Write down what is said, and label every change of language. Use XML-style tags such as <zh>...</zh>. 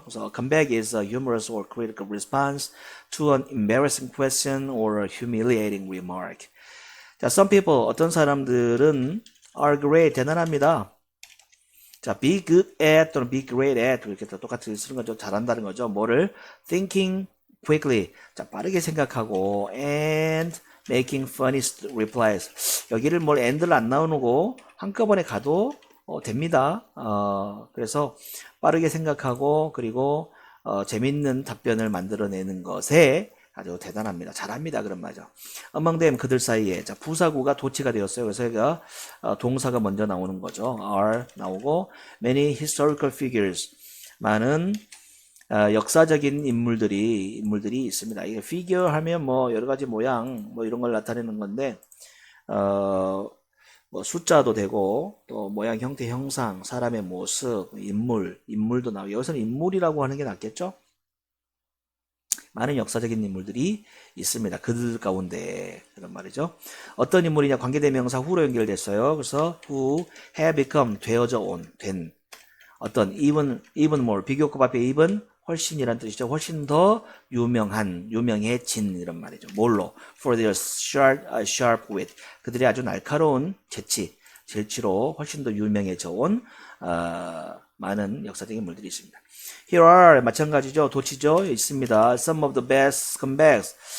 <en>그래서 comeback is a humorous or critical response to an embarrassing question or a humiliating remark.</en> <ko>자,</ko> <en>some people,</en> <ko>어떤 사람들은</ko> <en>are great,</en> <ko>대단합니다. 자,</ko> <en>be good at</en> <ko>또는</ko> <en>be great at</en> <ko>이렇게 똑같이 쓰는 거죠. 잘한다는 거죠. 뭐를?</ko> <en>thinking quickly. 자,</en> <ko>빠르게 생각하고</ko> <en>and making funny replies.</en> <ko>여기를 and를 안 나누고 한꺼번에 가도 됩니다. 그래서 빠르게 생각하고 그리고 재밌는 답변을 만들어내는 것에 아주 대단합니다. 잘합니다. 그런 말이죠.</ko> <en>among them,</en> <ko>그들 사이에. 자, 부사구가 도치가 되었어요. 그래서 여기가 동사가 먼저 나오는 거죠.</ko> <en>are 나오고 many historical figures.</en> <ko>많은 역사적인 인물들이 있습니다. 이게 figure 하면 뭐 여러 가지 모양 뭐 이런 걸 나타내는 건데 뭐 숫자도 되고 또 모양, 형태, 형상, 사람의 모습, 인물도 나오고 여기서는 인물이라고 하는 게 낫겠죠? 많은 역사적인 인물들이 있습니다. 그들 가운데 그런 말이죠. 어떤 인물이냐? 관계대명사 who로 연결됐어요. 그래서</ko> <en>who have become</en> <ko>된 어떤</ko> <en>even more</en> <ko>비교급 앞에 even 훨씬이란 뜻이죠. 훨씬 더 유명해진 이런 말이죠.</ko> <en>뭘로? For their sharp wit.</en> <ko>그들의 아주 날카로운 재치로 훨씬 더 유명해져 온 많은 역사적인 인물들이 있습니다.</ko> <en>Here are 마찬가지죠.</en> <ko>도치죠. 있습니다.</ko> <en>Some of the best comebacks.</en>